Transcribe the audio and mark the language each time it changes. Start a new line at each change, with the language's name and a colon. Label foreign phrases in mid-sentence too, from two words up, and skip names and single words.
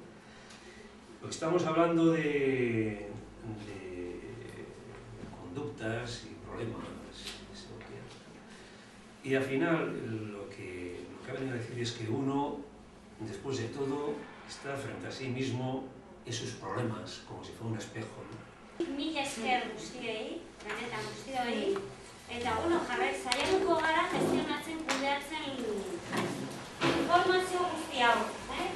Spanish: Porque estamos hablando de conductas y problemas, y al final lo que ha venido a decir es que uno, después de todo, está frente a sí mismo y sus problemas, como si fuera un espejo, ¿no?
Basque: Mila esker guztiei, benetan guztioi, eta jarrai saiatuko gara gestionatzen kudeatzen informazio guzti hau.